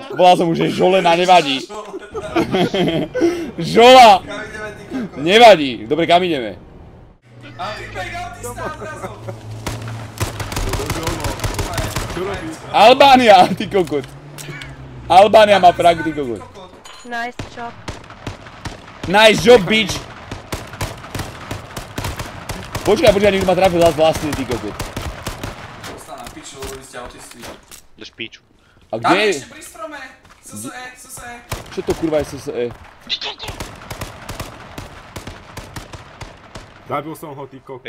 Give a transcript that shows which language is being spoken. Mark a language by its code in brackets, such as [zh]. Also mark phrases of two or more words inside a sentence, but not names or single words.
[sk] Volal som už, že Žolena nevadí. Žola. Kam ideme, ty kokot? Nevadí. Dobre, kam ideme? Albánia, ty kokot. Albánia má frak, ty kokot. [en] Nice job. Nice job, bitch. [sk] Počkaj, niekto ma trafil zás vlastne, ty kokot. Dostal na piču, lebo vy ste autisti. Drž píču. A Tam kde je je? ešte pri strome. SSE. Čo to kurva je SSE? Zabil som ho, ty kokot.